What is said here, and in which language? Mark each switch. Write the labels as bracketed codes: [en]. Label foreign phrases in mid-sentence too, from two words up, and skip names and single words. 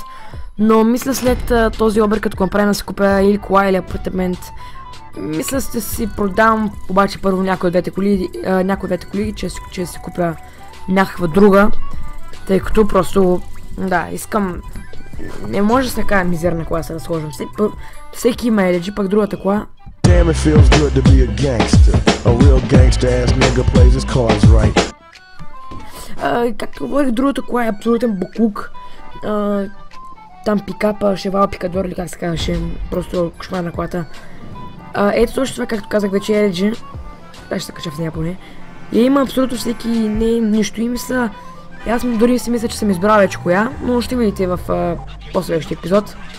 [bg] Но мисля след този обир, като го направя да си купя или кола, или апартамент, мисля ще си продам обаче първо някои от двете коли, че си купя някаква друга, тъй като просто, да, искам, не може с така мизерна кола да се разхождам. Всеки има еледжи, пък другата кола. [en] Damn, it feels good to be a gangster, a real gangster ass nigga plays his cards right. [bg] Както говорих, другата кола е абсолютен буклук. Там пикапа, шевал пикадор или как се казваше, просто кошмар на колата. Ето точно това, както казах вече е LG. Аз ще се кача в нея поне. И има абсолютно всеки, нищо и мисля. Аз дори си мисля, че съм избрал вече коя, но ще видите в последващия епизод.